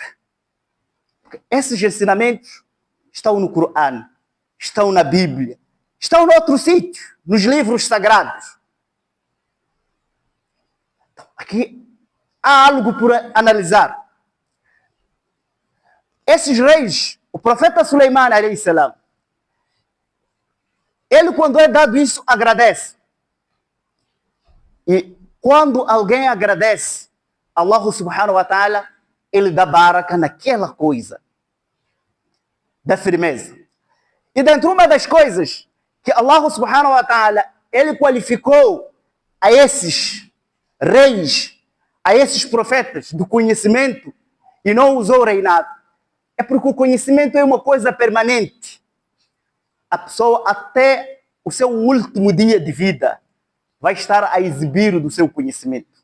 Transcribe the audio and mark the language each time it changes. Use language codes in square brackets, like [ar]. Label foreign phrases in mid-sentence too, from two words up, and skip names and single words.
[pt] Porque esses ensinamentos estão no Corão, estão na Bíblia, estão em outro sítio, nos livros sagrados. Então, aqui há algo por analisar. Esses reis, o profeta Suleiman, [ar] عليه السلام, [pt] ele, quando é dado isso, agradece. E quando alguém agradece, [ar] الله سبحانه وتعالى, [pt] ele dá baraka naquela coisa, da firmeza. E dentro de uma das coisas que [ar] الله سبحانه وتعالى, [pt] ele qualificou a esses reis, a esses profetas do conhecimento, e não usou o reinado, é porque o conhecimento é uma coisa permanente. A pessoa, até o seu último dia de vida, vai estar a exibir do seu conhecimento.